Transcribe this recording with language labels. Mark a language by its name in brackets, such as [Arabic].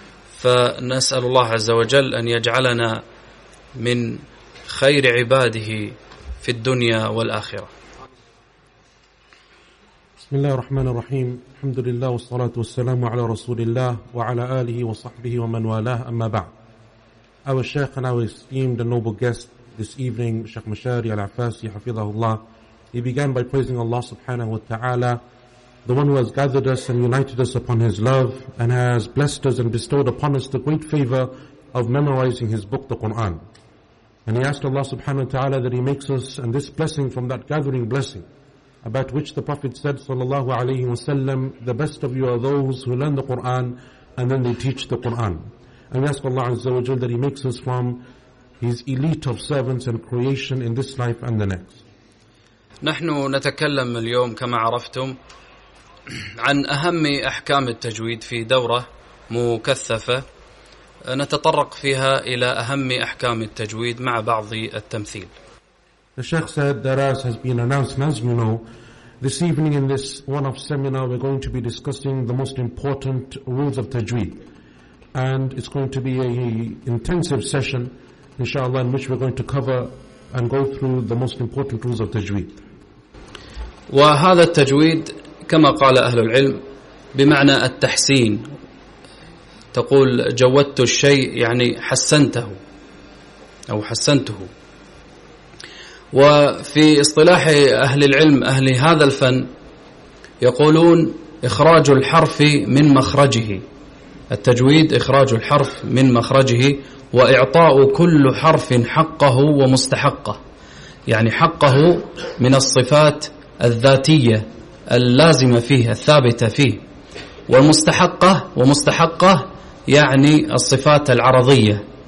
[Arabic] فنسأل الله عز وجل أن يجعلنا من خير عباده في الدنيا والآخرة. بسم الله الرحمن الرحيم. الحمد لله والصلاة والسلام على رسول الله وعلى آله وصحبه ومن والاه، أما بعد. [English] Our Sheikh and our esteemed and noble guest this evening, Sheikh Mashari Al-Afasi, Hafidhahullah, he began by praising Allah subhanahu wa ta'ala, the one who has gathered us and united us upon his love and has blessed us and bestowed upon us the great favor of memorizing his book, the Qur'an. And he asked Allah subhanahu wa ta'ala that he makes us and this blessing from that gathering blessing about which the Prophet said, sallallahu alayhi wa sallam, the best of you are those who learn the Qur'an and then they teach the Qur'an. And we ask Allah azza wa jal that he makes us from his elite of servants and creation in this life and the next. [Arabic] نحن نتكلم اليوم كما عرفتم عن أهم أحكام التجويد في دورة مكثفة، نتطرق فيها إلى أهم أحكام التجويد مع بعض التمثيل. [English] The Sheikh said that as has been announced, as you know, this evening in this one-off seminar we're going to be discussing the most important rules of tajweed. And it's going to be an intensive session, inshallah, in which we're going to cover and go through the most important rules of tajweed. [Arabic] وهذا التجويد كما قال أهل العلم بمعنى التحسين، تقول جودت الشيء يعني حسنته أو حسنته. وفي اصطلاح أهل العلم أهل هذا الفن يقولون إخراج الحرف من مخرجه، التجويد إخراج الحرف من مخرجه، وإعطاء كل حرف حقه ومستحقه، يعني حقه من الصفات الذاتية اللازمة فيه الثابتة فيه، والمستحقه ومستحقه يعني الصفات العرضية.